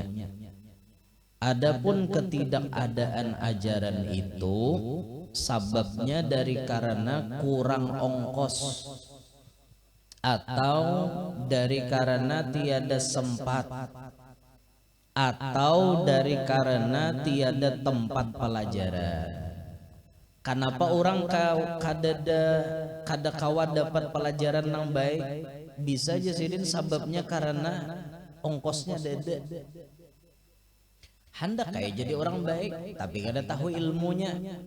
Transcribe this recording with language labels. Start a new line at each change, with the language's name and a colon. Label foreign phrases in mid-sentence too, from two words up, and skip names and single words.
Indonesian: Adapun ketidakadaan ajaran itu sababnya dari karena kurang ongkos, atau dari karena tiada sempat, atau dari karena tiada tempat pelajaran.
Banjar: Kenapa orang kada kawa dapat pelajaran yang baik? Bisa aja sidin sababnya karena ongkosnya dede. Hendak kayak jadi orang baik tapi kada tahu ilmunya.